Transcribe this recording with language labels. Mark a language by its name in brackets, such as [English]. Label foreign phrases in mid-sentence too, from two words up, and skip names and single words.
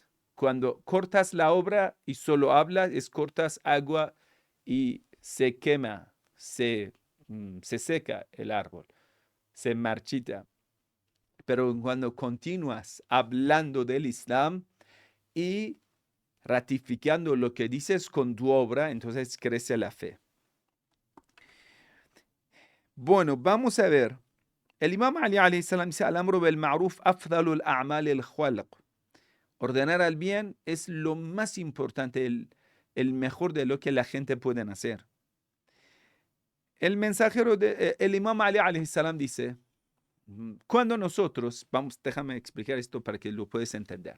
[Spanish] Cuando cortas la obra y solo hablas, cortas agua y se quema, se seca el árbol, se marchita. Pero cuando continúas hablando del Islam y ratificando lo que dices con tu obra, entonces crece la fe. Bueno, vamos a ver. [Arabic] El Imam Ali عليه السلام dice, الأمر بالمعروف أفضل أعمال الخلق. [Spanish] Ordenar al bien es lo más importante, el mejor de lo que la gente puede hacer. El mensajero, el Imam Ali [Arabic] عليه السلام [Spanish] dice, cuando nosotros, déjame explicar esto para que lo puedas entender.